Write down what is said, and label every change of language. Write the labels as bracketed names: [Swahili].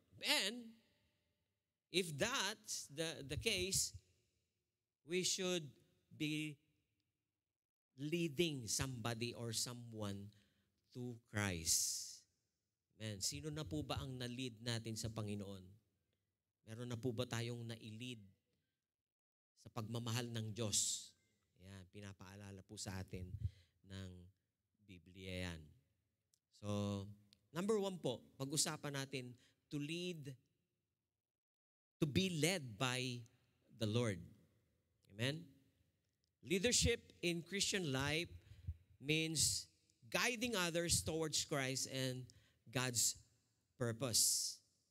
[English] And if that's the case, we should be leading somebody or someone to Christ. [Filipino] Man, sino na po ba ang na-lead natin sa Panginoon? Meron na po ba tayong na-lead sa pagmamahal ng Diyos? Yan, pinapaalala po sa atin ng Biblia yan. [English] So, number 1 po, [Filipino] pag-usapan natin [English] to lead, to be led by the Lord. Amen? Leadership in Christian life means guiding others towards Christ and God's purpose.